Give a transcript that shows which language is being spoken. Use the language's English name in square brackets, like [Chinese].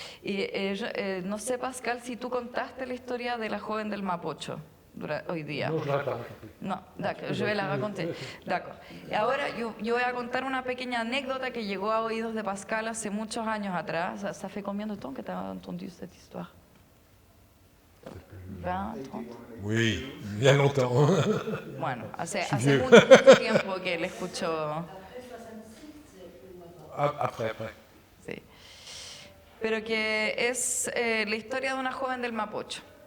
[Spanish] Y no sé, Pascal, si tú contaste la historia de la joven del Mapocho hoy día. [French] Non, je ne l'ai pas. No, je vais la raconter. D'accord. [Spanish] Y ahora yo voy a contar una pequeña anécdota que llegó a oídos de Pascal hace muchos años atrás. [French] ¿Ça fait combien de temps que tu as entendu cette histoire? 20, 30. Oui, bien longtemps. [Spanish] Bueno, hace mucho tiempo que le escucho. [French] Après. [Spanish] Sí. Pero que es la historia de una joven del Mapocho.